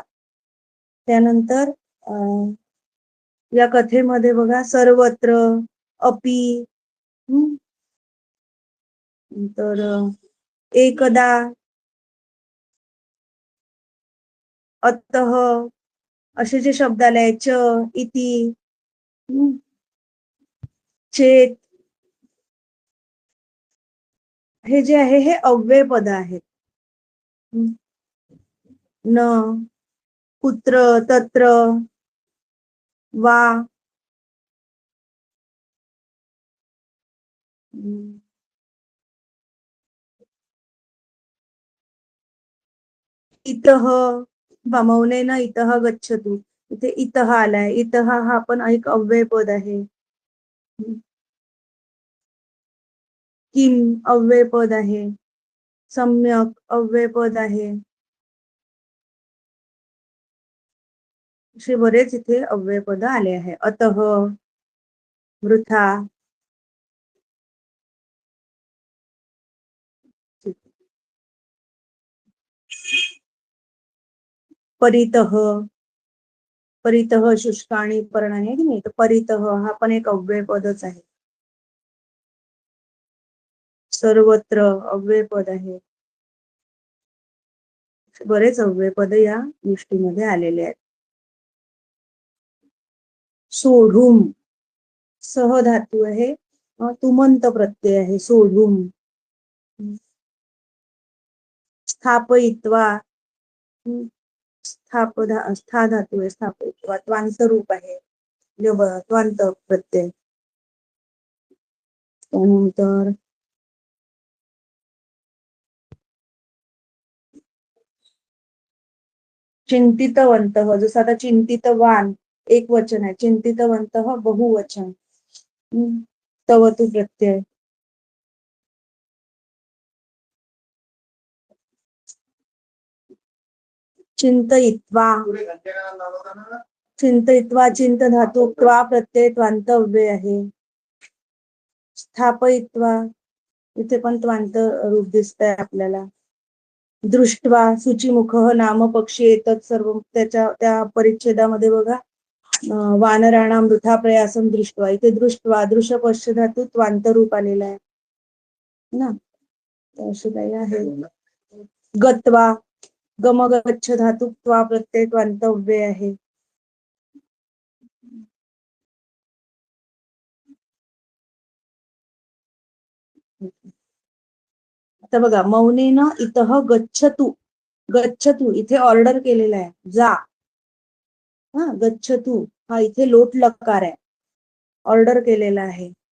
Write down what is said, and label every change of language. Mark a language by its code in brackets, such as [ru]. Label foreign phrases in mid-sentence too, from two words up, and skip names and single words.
[mr] त्यानंतर या कथेमध्ये बघा सर्वत्र, अपि, तर एकदा, अतः, असे जे शब्द आले, [sa] च, इति, चेत, [mr] हे जे आहे हे अव्यय पद आहेत. [sa] न, कुत्र, तत्र, वा, इतः, मौनेन इतः गच्छतु, [mr] इथे इतः आलाय, इतः हा पण एक अव्यय पद आहे. किम अव्यय पद आहे. सम्यक अव्यय पद आहे. असे बरेच इथे अव्यय पद आले आहे. [sa] अतः, वृथा, परितः, परितः शुष्काणी पर्णाने, [mr] की नाही, तर परितः हा पण एक अव्यय पदच आहे. सर्वत्र अव्यय पद आहे. बरेच अव्यय पद या गोष्टीमध्ये आलेले आहेत. सोढूम, सह धातू आहे, तुमंत प्रत्यय आहे, सोढूम. स्थापयित्वा, स्था धातू आहे, स्थापयित्वा, त्वांत रूप आहे, त्वांत प्रत्यय. त्यानंतर चिंतितवंत, जसं आता चिंतितवान एक वचन आहे, चिंतितवंत बहुवचन, तवतु प्रत्यय. [sa] चिंतयित्वा, चिंतयित्वा, चिंत धातू, [mr] त्वा प्रत्यय, त्वांत अव्यय आहे. स्थापयित्वा, इथे पण त्वांत रूप दिसतंय आपल्याला. दृष्ट्वा, शुचिमुख, नाम, पक्षी, येतात सर्व, त्या परिच्छेदामध्ये बघा [sa] वानराणां वृथा प्रयासं दृष्ट्वा, [mr] इथे दृष्ट्वा दृश्य पश्च धातू त्वांतरूप आलेला आहे ना, तर अशी काही आहे. गत्वा, गम गच्छ धातू त्वा प्रत्यय त्वांतव्य आहे. आता बघा, [sa] मौनेन इतः गच्छतु, [mr] गच्छतु इथे ऑर्डर केलेला आहे, जा. हा, गच्छतु हा इथे लोट लकार आहे, ऑर्डर केलेला आहे.